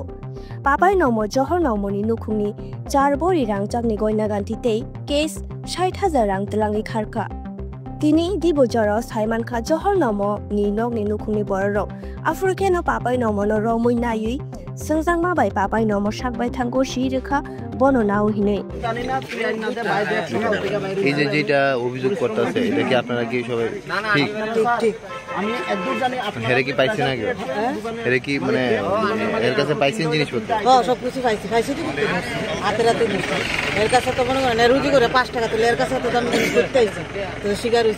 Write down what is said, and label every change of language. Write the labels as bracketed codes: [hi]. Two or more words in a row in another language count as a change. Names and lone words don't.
[trp] Papai nomo johor nomo ni nukhuni 4 bori rang chakni goina ganti tei case 60,000 rang telangi kharka. Tini di bojoro Saiman kha johor nomo ni nok ni nukhuni borok. African no papai nomo no romui nayui. Sengzang ma bai papai nomo shakbai thango shirikha bono নাও হিনে [bn] এই যে যেটা অভিযোগ করতেছে এটা কি আপনারা কি সবাই ঠিক ঠিক আমি একদম জানি আপনারা কি পাইছেন নাকি এরা কি মানে এর কাছে পাইছেন জিনিসপত্র হ্যাঁ সব কিছু পাইছি তো হাতে রাতে দিছি এর কাছে তো মনে করেন রুজি করে 5 টাকা তুলে এর কাছে তো দাম করতে আইছে তো শিকার হইছে